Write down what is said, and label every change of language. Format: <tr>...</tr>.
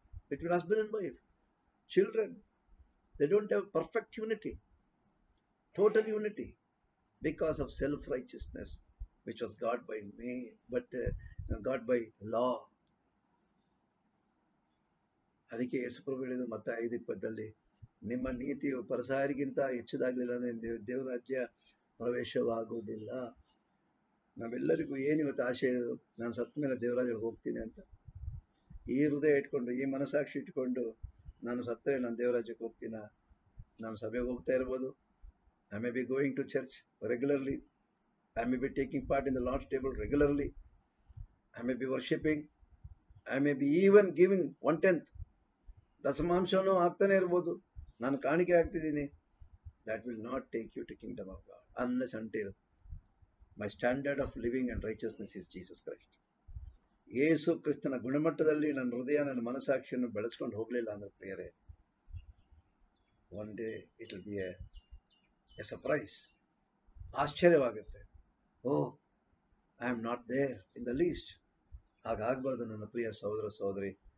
<en>Between husband and wife, children, they don't have perfect unity, total unity, because of self-righteousness which was got by me, but got by law.</en> <kn>ಅದಕ್ಕೆ ಯೇಸು ಪ್ರಭು ಹೇಳಿದ್ರು ಮತ್ತಾಯ 5:20, ನಿಮ್ಮ ನೀತಿಯು ಪರಸಾಯರಿಗಿಂತ ಹೆಚ್ಚುದಾಗಲಿಲ್ಲ ಅಂದ್ರೆ ದೇವರಾಜ್ಯ ಪ್ರವೇಶವಾಗುವುದಿಲ್ಲ. ನಾವೆಲ್ಲರಿಗೂ ಏನು ಇವತ್ತು ಆಶೆ ಇದೆ, ನಾನು ಸತ್ತ ಮೇಲೆ ದೇವರಾಜ್ಯಕ್ಕೆ ಹೋಗ್ತೀನಿ ಅಂತ. ಈ ಹೃದಯ ಇಟ್ಕೊಂಡು, ಈ ಮನಸ್ಸಾಕ್ಷಿ ಇಟ್ಕೊಂಡು ನಾನು ಸತ್ತರೆ ನಾನು ದೇವರಾಜ್ಯಕ್ಕೆ ಹೋಗ್ತೀನ? ನಾನು ಸಭೆಗೆ ಹೋಗ್ತಾ ಇರ್ಬೋದು,</kn> <en>I may be going to church regularly, I may be taking part in the Lord's table regularly, I may be worshipping, I may be even giving 1/10</en> <kn>ದಶಮಾಂಶನೂ ಆಗ್ತಾನೆ ಇರ್ಬೋದು, ನಾನು ಕಾಣಿಕೆ ಆಗ್ತಿದ್ದೀನಿ.</kn> <en>That will not take you to kingdom of God unless until my standard of living and righteousness is Jesus Christ.</en> <kn>ಯೇಸು ಕ್ರಿಸ್ತನ ಗುಣಮಟ್ಟದಲ್ಲಿ ನನ್ನ ಹೃದಯ, ನನ್ನ ಮನಸ್ಸಾಕ್ಷಿಯನ್ನು ಬೆಳೆಸ್ಕೊಂಡು ಹೋಗಲಿಲ್ಲ ಅಂದ್ರೆ ಪ್ರಿಯರೇ,</kn> <en>one day it will be a</en> <kn>surprise. ಆಶ್ಚರ್ಯವಾಗುತ್ತೆ.</kn> <en>Oh, I am not there in the least.</en> <kn>ಹಾಗಾಗಬಾರ್ದು ನನ್ನ ಪ್ರಿಯ ಸಹೋದರ ಸಹೋದರಿ.</kn>